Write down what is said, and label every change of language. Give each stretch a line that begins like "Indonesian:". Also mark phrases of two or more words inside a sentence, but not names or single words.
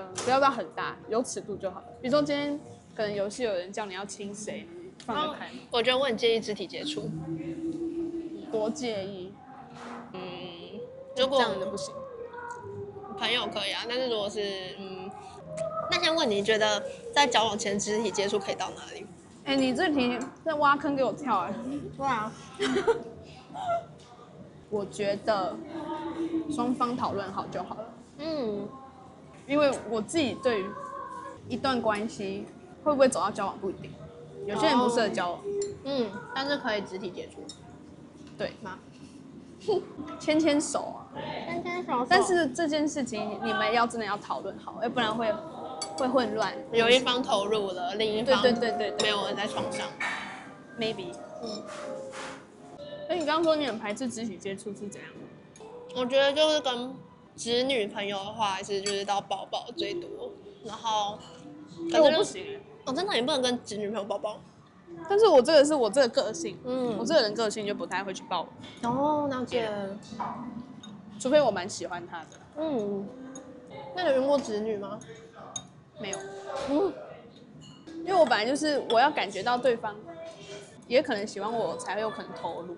Chinese: 不要到很大，有尺度就好了。比如說今天可能游戏有人叫你要親誰，你放得開嗎？我觉得我很介意肢體接觸。多介意？如果這樣的不行。朋友可以啊，但是如果是那先問你覺得在交往前肢體接觸可以到哪裡？哎，你這題在挖坑給我跳哎。对啊。我覺得雙方討論好就好了。因為我自己對於一段關係會不會走到交往不一定，有些人不適合交往。但是可以肢體接觸，對嗎？牽牽手啊，牽牽手。但是這件事情你們真的要討論好，要不然會混亂。有一方投入了，另一方對，沒有人在床上。 maybe。你刚剛說你很排斥肢體接觸是怎樣？我覺得就是跟直女朋友的話，還是就是到抱抱最多，然後。我不行。真的你不能跟直女朋友抱抱。但是我这个個性，我這個人個性就不太會去抱。了解。除非我蠻喜歡他的。那你有遇過直女嗎？沒有。因為我本來就是我要感覺到對方也可能喜歡我，才會有可能投入。